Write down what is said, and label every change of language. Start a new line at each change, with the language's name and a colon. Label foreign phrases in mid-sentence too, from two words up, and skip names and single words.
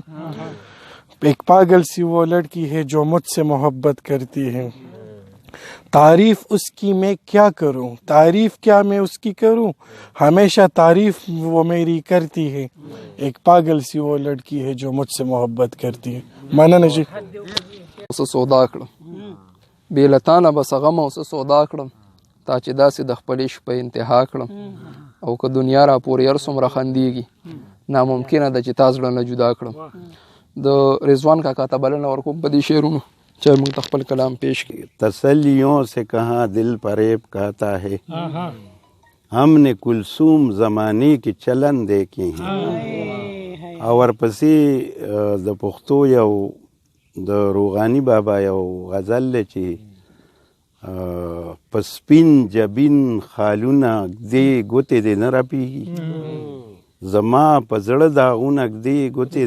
Urdu: ایک پاگل سی وہ لڑکی ہے جو مجھ سے محبت کرتی ہے. تعریف اس کی میں کیا کروں تعریف کیا میں اس کی کروں ہمیشہ تعریف وہ میری کرتی ہے. ایک پاگل سی وہ لڑکی ہے جو مجھ سے محبت کرتی ہے.
Pashto: مننه جی. اوس سودا کړم بې له تا نه به څه غم او څه سودا کړم تا چې داسې د خپلې شپې انتها کړم او که دنیا را پورې هر څومره خندېږي ناممکنه ده چې تا زړه نه جدا کړم. د رضوان کاکا ته بلنه ورکوم په دې شعرونو چې موږ ته خپل کلام پیش کړي.
Urdu: تسلیوں سے کہاں دل فریب کہتا ہے ہم نے کلثوم زمانے کی چلن دیکھی ہیں.
Pashto: او ورپسې د پښتو یو د روغانی بابا یو غزل دی چې په سپین جبین خالونه ږدې ګوتې دې نه راپېږي زما په زړه داغونه ږدې ګوتې